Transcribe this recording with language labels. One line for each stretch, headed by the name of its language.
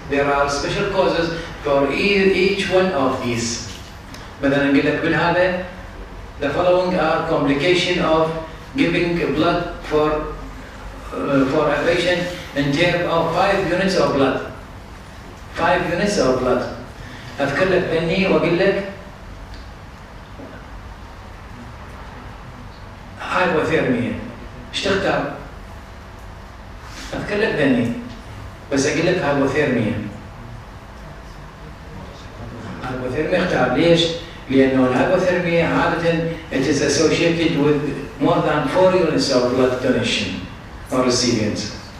English: There are special causes for each one of these.
Arabic: مثلا نقول لك بالهذا
English: the following are complication of giving blood for a patient in terms of 5 units of blood. 5 units of blood.
Arabic: أذكر لك بني وأقول لك hypothermia. إيش تختار؟ أذكر لك بني بس أقول لك hypothermia.
English: hypothermia
Arabic: اختار ليش؟ لأنه الhypothermia عادة
English: it is associated with more than 4 units of blood donation or recipients.